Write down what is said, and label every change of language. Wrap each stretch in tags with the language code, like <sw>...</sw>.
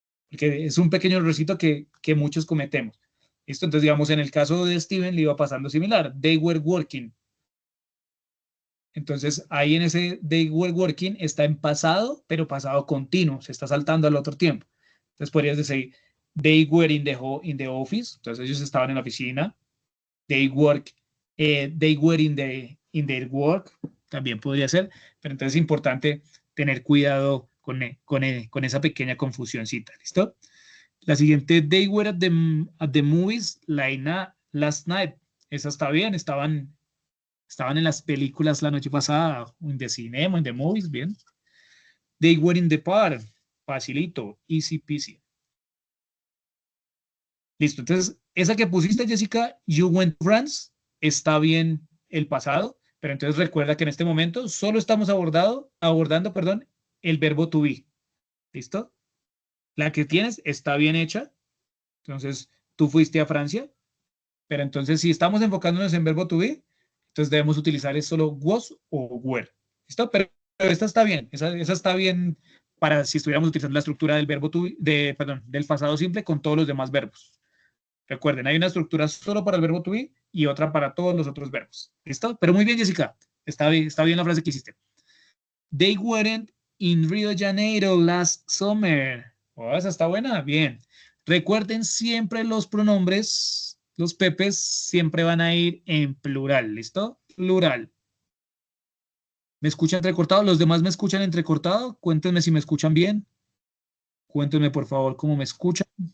<es>Porque es un pequeño errorcito que muchos cometemos. ¿Listo? Entonces, digamos, en el caso de Steven le iba pasando similar.</es> <en>They were working.</en> <es>Entonces, ahí en ese</es> <en>they were working</en> <es>está en pasado, pero pasado continuo. Se está saltando al otro tiempo. Entonces, podrías decir,</es> <en>they were in the office.</en> <es>Entonces, ellos estaban en la oficina.</es> <en>They were in their work.</en> <es>También podría ser. Pero entonces es importante tener cuidado con esa pequeña confusioncita. ¿Listo? La siguiente,</es> <en>they were at the movies last night.</en> <es>Esa está bien, estaban en las películas la noche pasada, en the cinema, en the movies, bien.</es> <en>They were in the park, facilito, easy peasy.</en> <es>Listo, entonces, esa que pusiste, Jessica,</es> <en>you went to France,</en> <es>está bien el pasado, pero entonces recuerda que en este momento solo estamos abordando, el verbo to be. ¿Listo? La que tienes está bien hecha. Entonces, tú fuiste a Francia. Pero entonces, si estamos enfocándonos en verbo to be, entonces debemos utilizar es solo was o were. ¿Listo? Pero esta está bien. Esa está bien para si estuviéramos utilizando la estructura del verbo to be, perdón, del pasado simple con todos los demás verbos. Recuerden, hay una estructura solo para el verbo to be y otra para todos los otros verbos. ¿Listo? Pero muy bien, Jessica. Está bien la frase que hiciste.</es> <en>They weren't in Rio de Janeiro last summer.</en> <es>Oh, esa está buena. Bien. Recuerden siempre los pronombres, los pepes siempre van a ir en plural. ¿Listo? Plural. ¿Me escuchan entrecortado? ¿Los demás me escuchan entrecortado? Cuéntenme si me escuchan bien. Cuéntenme, por favor, cómo me escuchan.</es>